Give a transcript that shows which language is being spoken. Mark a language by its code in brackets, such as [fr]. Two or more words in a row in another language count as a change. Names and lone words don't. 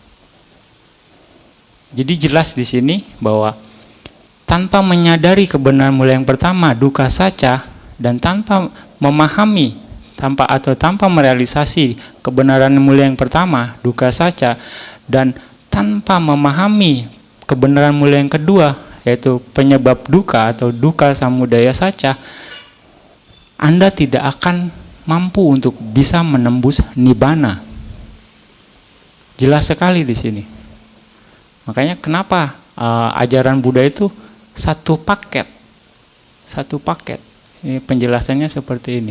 [id] Jadi jelas di sini bahwa tanpa menyadari kebenaran mulia yang pertama, [pi] dukkha saca, [id] dan tanpa memahami, tanpa merealisasi kebenaran mulia yang pertama, [pi] dukkha saca, [id] dan tanpa memahami kebenaran mulia yang kedua, yaitu penyebab dukkha atau [pi] dukkha samudaya saca, [id] Anda tidak akan mampu untuk bisa menembus Nibbana. Jelas sekali di sini. Makanya kenapa ajaran Buddha itu satu paket. Ini penjelasannya seperti ini.